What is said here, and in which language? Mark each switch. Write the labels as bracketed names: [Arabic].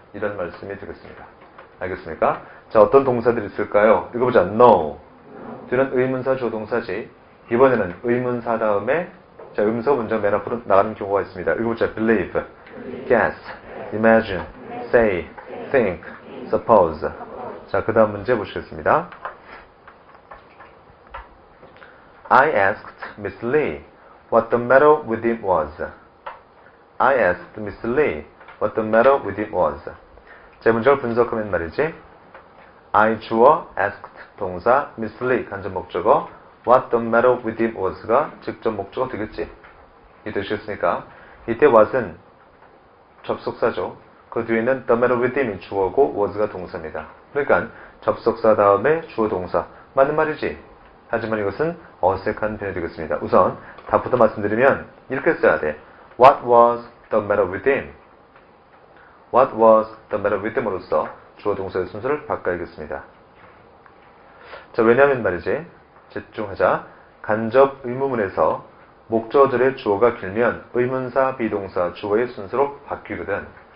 [Korean] 이런 말씀이 되겠습니다. 알겠습니까? 자, 어떤 동사들이 있을까요? 읽어보자. know. 뒤는 의문사, 주어, 동사지. 이번에는 의문사 다음에 자, 의문사 먼저 맨 앞으로 나가는 경우가 있습니다. 읽어보자. [English] believe, guess, imagine, say, think, suppose. [Korean] 자, 그 다음 문제 보시겠습니다. [English] I asked Miss Lee what the matter with him was. I asked Miss Lee what the matter with him was. [Korean] 제 문장을 분석하면 말이지. I 주어, asked 동사, Miss Lee 간접 목적어, [English] what the matter with him was [Korean] 가 직접 목적어 되겠지. 이해되시겠습니까? 이때 what은 접속사죠. 그 뒤에는 [English] the matter with him [Korean] 이 주어고 was가 동사입니다. 그러니까 접속사 다음에 주어 동사. 맞는 말이지. 하지만 이것은 어색한 표현이 되겠습니다. 우선 답부터 말씀드리면 이렇게 써야 돼. [English] What was the matter with him? What was the matter with him으로써 [Korean] 주어 동사의 순서를 바꿔야겠습니다. 자, 왜냐하면 말이지. 집중하자. 간접 의문문에서 목적어절의 주어가 길면 의문사, 비동사, 주어의 순서로 바뀌거든.